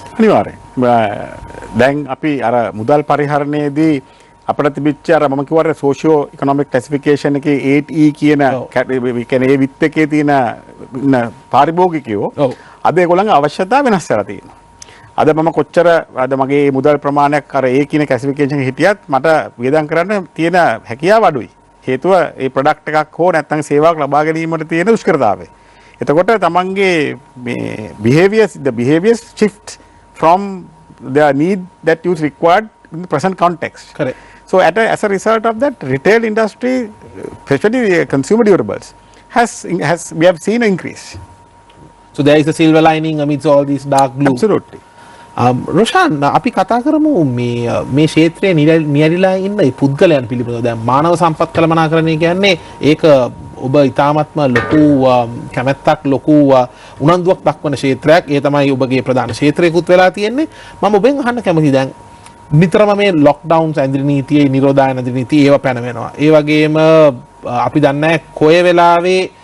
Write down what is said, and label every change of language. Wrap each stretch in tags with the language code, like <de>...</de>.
<si>අනිවාර්යෙන් දැන් අපි අර මුදල් පරිහරණයේදී අපිට තිබිච්ච අර මම කිව්වා සෝෂියෝ ඉකොනොමික් ක්ලාසිෆිකේෂන් එකේ 8E කියන කියන්නේ ඒ විත් එකේ තියෙන පාරිභෝගිකයෝ අද ඒගොල්ලන්ගේ අවශ්‍යතාව වෙනස් වෙලා තියෙනවා. අද මම කොච්චර අද මගේ මුදල් ප්‍රමාණයක් අර ඒ කියන ක්ලාසිෆිකේෂන් එකේ හිටියත් මට වියදම් කරන්න තියෙන හැකියාව අඩුයි. හේතුව ඒ ප්‍රොඩක්ට් එකක් හෝ නැත්නම් සේවාවක් ලබා ගැනීමට තියෙන දුෂ්කරතාවය. එතකොට තමන්ගේ මේ</si> <en>the behaviors shift from the need that you required in the present context. Correct. So as a result of that, retail industry, especially the consumer durables, we have seen an increase. So there is a silver lining amidst all these dark blue. Absolutely.</en> <si>Roshan අපි කතා කරමු මේ ක්ෂේත්‍රයේ නියැලිලා ඉන්න ඒ පුද්ගලයන් පිළිබඳව. දැන් මානව සම්පත් කළමනාකරණය කියන්නේ ඒක ඔබ ඉතාමත්ම ලොකු කැමැත්තක් ලොකු උනන්දුවක් දක්වන ක්ෂේත්‍රයක්. ඒ තමයි ඔබගේ ප්‍රධාන ක්ෂේත්‍රයකුත් වෙලා තියෙන්නේ. මම ඔබෙන් අහන්න කැමතියි දැන් නිතරම මේ ලොක්ඩවුන්ස් ඇඳිරි නීතියේ නිරෝධායන ඇඳිරි නීතිය ඒව පැනවෙනවා. ඒ වගේම අපි දන්නේ කොය වෙලාවේ</si>